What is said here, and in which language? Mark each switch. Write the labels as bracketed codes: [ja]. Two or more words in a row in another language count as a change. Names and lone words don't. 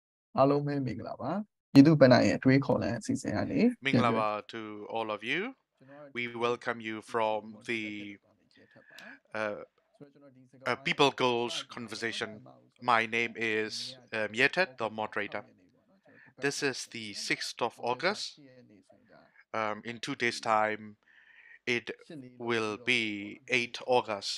[my] အားလုံးပဲမင်္ဂလာပါပြည်သူ့ပဏ္ဍရဲ့အတွေးခေါ်လမ်းအစီအစဉ်ကနေပြန်ပြီး [en] Minglava to all of you. We welcome you from the People Goals conversation. My name is Htet, the moderator. This is the 6th of August. In 2 days' time, it will be 8 August.